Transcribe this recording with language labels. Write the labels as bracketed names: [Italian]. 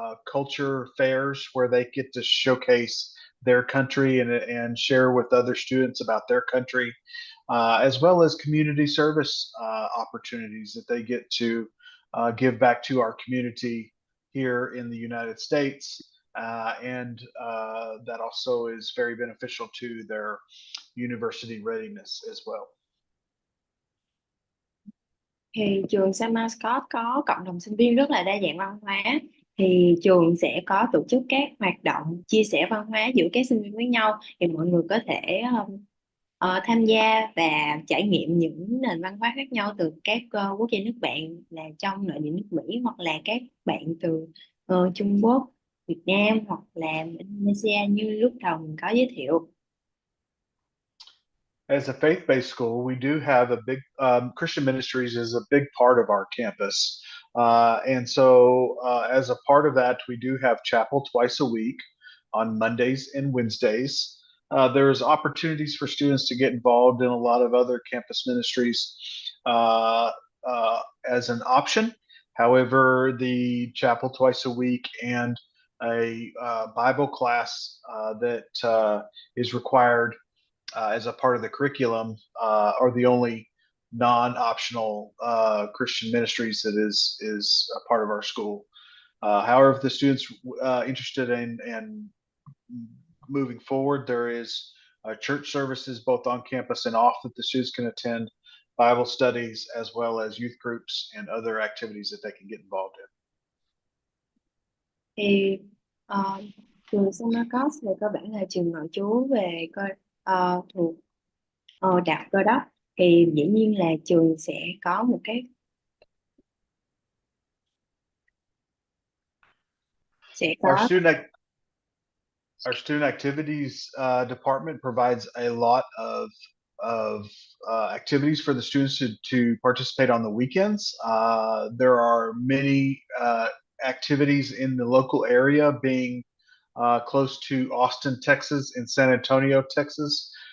[English] Culture fairs where they get to showcase their country and share with other students about their country, as well as community service opportunities that they get to give back to our community here in the United States. And that also is very beneficial to their university readiness as well. [Vietnamese] Thì trường San Marcos có cộng đồng sinh viên rất là đa dạng văn hóa. Thì trường sẽ có tổ chức các hoạt động chia sẻ văn hóa giữa các sinh viên với nhau. Thì mọi người có thể tham gia và trải nghiệm những nền văn hóa khác nhau từ các quốc gia nước bạn là trong nội địa nước Mỹ, hoặc là các bạn từ Trung Quốc, Việt Nam hoặc là Indonesia như lúc đầu mình có giới thiệu. [English] As a faith-based school, we do have a big Christian ministries is a big part of our campus, and so as a part of that, we do have chapel twice a week on Mondays and Wednesdays. There's opportunities for students to get involved in a lot of other campus ministries uh, as an option. However, the chapel twice a week and a Bible class that is required as a part of the curriculum are the only non-optional Christian ministries that is a part of our school. However, if the students interested in moving forward, there is church services both on campus and off that the students can attend, Bible studies, as well as youth groups and other activities that they can get involved in. [Vietnamese] Thì trường San Marcos về cơ bản là trường nội trú về thuộc đạo Cơ đốc. Thì dĩ nhiên là trường sẽ có một cái sẽ [English] Our [Vietnamese] có [English] student activities department provides a lot of activities for the students to participate on the weekends. There are many activities in the local area, being close to Austin, Texas, and San Antonio, Texas.